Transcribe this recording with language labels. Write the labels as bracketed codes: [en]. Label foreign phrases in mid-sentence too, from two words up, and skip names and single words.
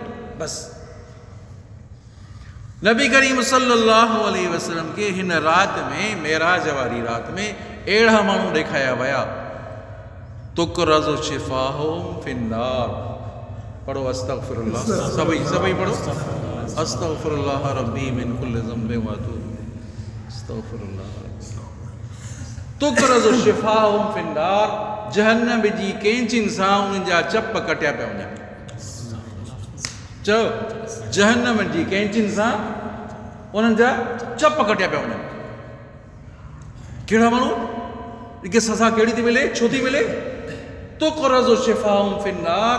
[sd] बसि नबी करीम [ar] صلى الله عليه وسلم [sd] के हिन राति में, मेराज वारी राति में, अहिड़ा माण्हू ॾेखारिया विया। [ar] تقرض شفاههم في النار. पढ़ो अस्तग़फिरुल्लाह, [sd] सभई पढ़ो [ar] أستغفر الله ربي من كل ذنب وأتوب أستغفر الله. تقرض شفاههم في النار. [sd] जहन्नम जी कैंचिन सां उन्हनि जा चप कटिया पिया वञनि। चओ, जहन्नम जी कैंचिन सां उन्हनि जा चप कटिया पिया वञनि। कहिड़ा माण्हू? जेके सज़ा कहिड़ी थी मिले, छो थी मिले? [ar] تقرض شفاههم في النار.